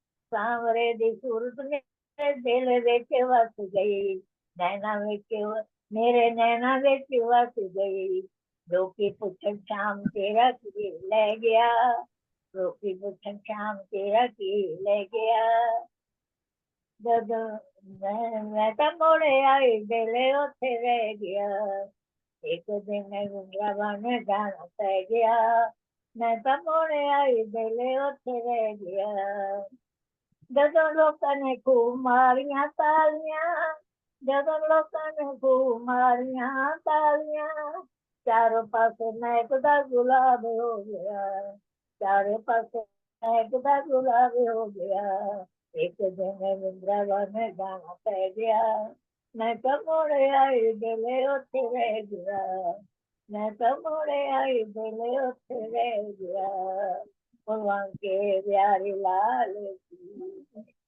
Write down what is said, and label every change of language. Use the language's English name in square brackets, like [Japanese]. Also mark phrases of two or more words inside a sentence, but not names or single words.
[Punjabi] ਸਾਂਵਰੇ ਦੀ ਸੂਰਤ ਦਿਲ ਵਿੱਚ ਵੱਸ ਗਈ, ਨੈਣਾਂ ਵਿੱਚ ਮੇਰੇ ਨੈਣਾਂ ਵਿੱਚ ਵੱਸ ਗਈ, ਲੋਕੀ ਪੁੱਛਣ ਸ਼ਾਮ ਤੇਰਾ ਕੀ ਲੈ ਗਿਆ, ਲੋਕੀ ਪੁੱਛਣ ਸ਼ਾਮ ਤੇਰਾ ਕੀ ਲੈ ਗਿਆ। ਜਦੋਂ ਮੈਂ ਤਾਂ ਮੋੜੇ ਆਈ ਵੇਲੇ ਉੱਥੇ ਰਹਿ ਗਿਆ, ਇੱਕ ਦਿਨ ਵਰਿੰਦਾਵਨ ਜਾਣਾ ਪੈ ਗਿਆ, ਮੈਂ ਤਾਂ ਮੋੜੇ ਆਈ ਵੇਲੇ ਉੱਥੇ ਰਹਿ ਗਿਆ। ਜਦੋਂ ਲੋਕਾਂ ਨੇ ਖੂਬ ਮਾਰੀਆਂ ਤਾਲੀਆਂ, ਜਦੋਂ ਲੋਕਾਂ ਨੇ ਖੂਬ ਮਾਰੀਆਂ ਤਾਲੀਆਂ, ਚਾਰੋਂ ਪਾਸੇ ਮਹਿਕਦਾ ਗੁਲਾਬ ਹੋ ਗਿਆ, ਚਾਰੇ ਪਾਸੇ ਮਹਿਕਦਾ ਗੁਲਾਬ ਹੋ ਗਿਆ। ਇੱਕ ਦਿਨ ਵਰਿੰਦਾਵਨ ਜਾਣਾ ਪੈ ਗਿਆ, ਮੈਂ ਤਾਂ ਮੋੜੇ ਆਈ ਬੇਲੇ ਉੱਥੇ ਰਹਿ ਗਿਆ, ਮੈਂ ਤਾਂ ਮੋੜੇ ਆਈ ਬੇਲੇ ਉੱਥੇ ਰਹਿ ਗਿਆ। [Hindi] भगवान के प्यारी लाल की।